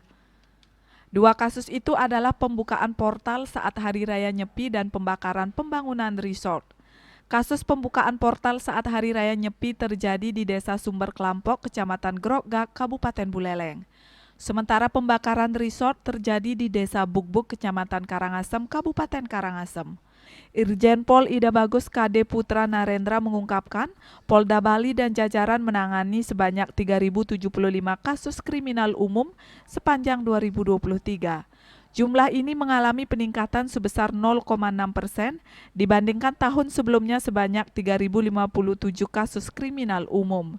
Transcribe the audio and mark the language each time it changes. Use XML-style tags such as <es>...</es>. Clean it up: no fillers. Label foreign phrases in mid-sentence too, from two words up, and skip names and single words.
<id>2 kasus itu adalah pembukaan portal saat Hari Raya Nyepi dan pembakaran pembangunan resort. Kasus pembukaan portal saat Hari Raya Nyepi terjadi di Desa Sumber Kelampok, Kecamatan Grogak, Kabupaten Buleleng. Sementara pembakaran resort terjadi di Desa Bugbuk, Kecamatan Karangasem, Kabupaten Karangasem. Irjen Pol Ida Bagus KD Putra Narendra mengungkapkan, Polda Bali dan jajaran menangani sebanyak 3.075 kasus kriminal umum sepanjang 2023. Jumlah ini mengalami peningkatan sebesar 0,6% dibandingkan tahun sebelumnya sebanyak 3.057 kasus kriminal umum.</id>